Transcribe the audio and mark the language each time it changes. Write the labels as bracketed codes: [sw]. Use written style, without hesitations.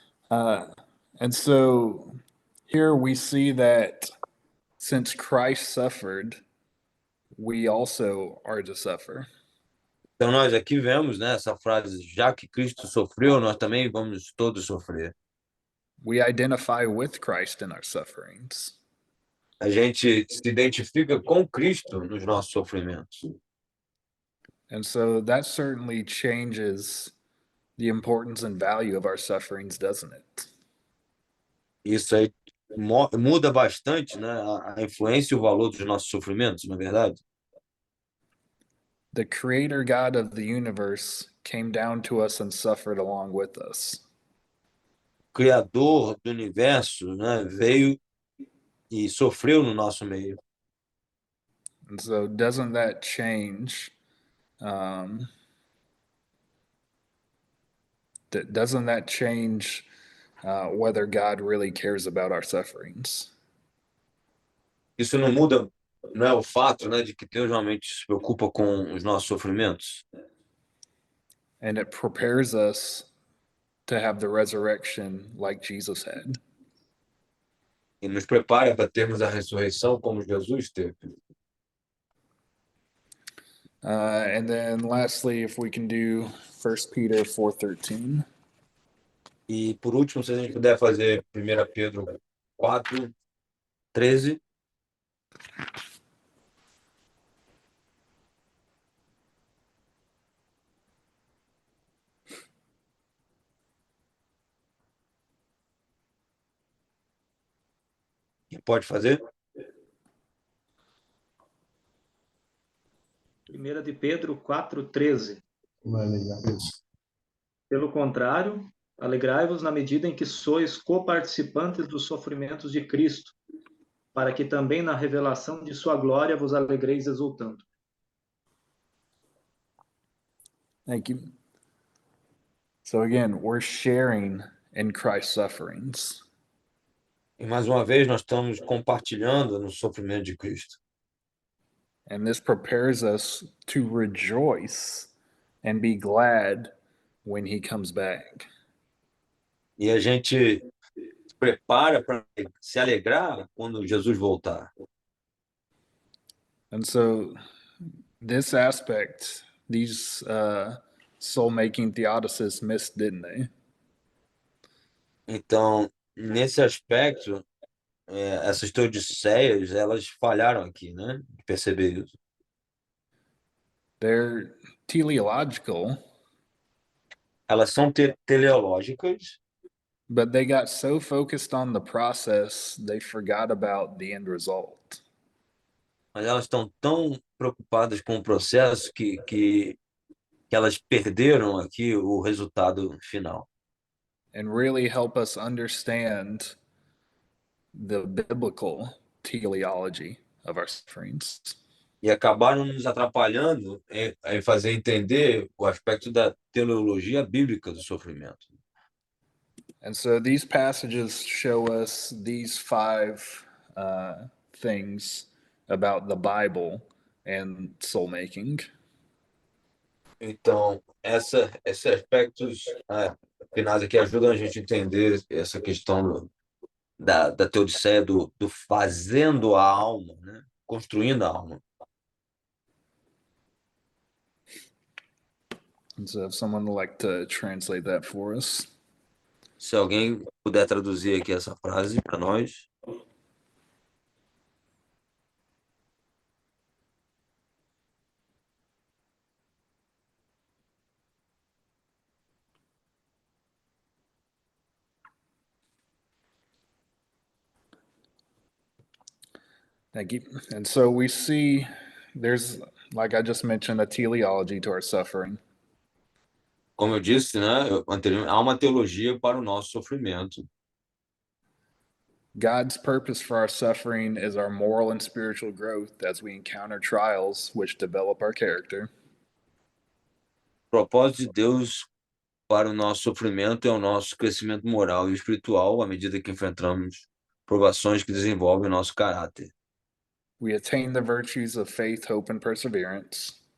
[en] And so here we see that since Christ suffered, we also are to suffer. [pt] Então nós aqui vemos, né, essa frase, já que Cristo sofreu, nós também vamos todos sofrer. [en] We identify with Christ in our sufferings. [pt] A gente se identifica com Cristo nos nossos sofrimentos. [en] And so that certainly changes the importance and value of our sufferings, doesn't it? [pt] Isso aí muda bastante, né, a influência e o valor dos nossos sofrimentos, na verdade. [en] The creator God of the universe came down to us and suffered along with us. [pt] O Criador do universo, né, veio e sofreu no nosso meio. [en] And so doesn't that change doesn't that change whether God really cares about our sufferings? [pt] Isso não muda, não é o fato, né, de que Deus realmente se preocupa com os nossos sofrimentos. [en] And it prepares us to have the resurrection like Jesus had. [pt] E nos prepara para termos a ressurreição como Jesus teve. [en] And then lastly, if we can do 1 Peter 4:13. [pt] E por último, se a gente puder fazer 1 Pedro 4:13. Quem pode fazer? 1 de Pedro 4:13. Pelo contrário, alegrai-vos na medida em que sois coparticipantes dos sofrimentos de Cristo, para que também na revelação de sua glória vos alegreis exultando. [en] Thank you. So again, we're sharing in Christ's sufferings. [pt] E mais uma vez, nós estamos compartilhando no sofrimento de Cristo. [en] And this prepares us to rejoice and be glad when he comes back. [pt] E a gente se prepara para se alegrar quando Jesus voltar. [en] And so this aspect, these soul-making theodicists missed, didn't they? [pt] Então, nesse aspecto, essas teodiceias, elas falharam aqui, né? De perceber isso. [en] They're teleological, [pt] Elas são teleológicas, [en] but they got so focused on the process, they forgot about the end result. [pt] mas elas estão tão preocupadas com o processo que elas perderam aqui o resultado final. [en] And really help us understand the biblical teleology of our sufferings. [pt] E acabaram nos atrapalhando em fazer entender o aspecto da teleologia bíblica do sofrimento. [en] And so these passages show us these five things about the Bible and soul making. [pt] Então, esses aspectos finais aqui ajudam a gente a entender essa questão da teodiceia, do fazendo a alma, né? Construindo a alma. [en] And so if someone would like to translate that for us. [pt] Se alguém puder traduzir aqui essa frase para nós. [en] Thank you. And so we see there's, like I just mentioned, a teleology to our suffering. [pt] Como eu disse, né, anteriormente, há uma teologia para o nosso sofrimento. [en] God's purpose for our suffering is our moral and spiritual growth as we encounter trials which develop our character. [pt] O propósito de Deus para o nosso sofrimento é o nosso crescimento moral e espiritual à medida que enfrentamos provações que desenvolvem o nosso caráter. [en] We attain the virtues of faith, hope, and perseverance.